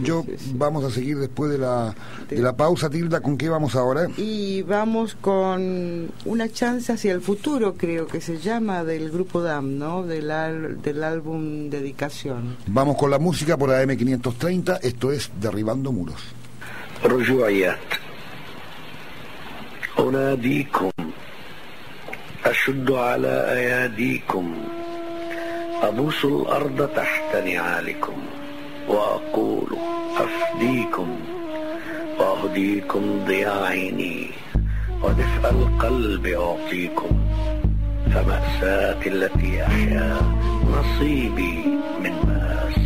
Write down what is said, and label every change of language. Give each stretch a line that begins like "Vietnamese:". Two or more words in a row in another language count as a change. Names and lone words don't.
Spanish: Vamos a seguir después de la pausa. Tilda, ¿con qué vamos ahora? Y vamos con una chance hacia el futuro, creo que se llama, del grupo DAM, ¿no? Del álbum Dedicación. Vamos con la música por AM530. Esto es Derribando Muros.
Arabic: رجوعيات أناديكم أشد على أياديكم أبوس الأرض تحت نعالكم وأقول أفديكم وأهديكم ضياء عيني ودفء القلب أعطيكم فمأساتي التي أحيا نصيبي من مآسيكم.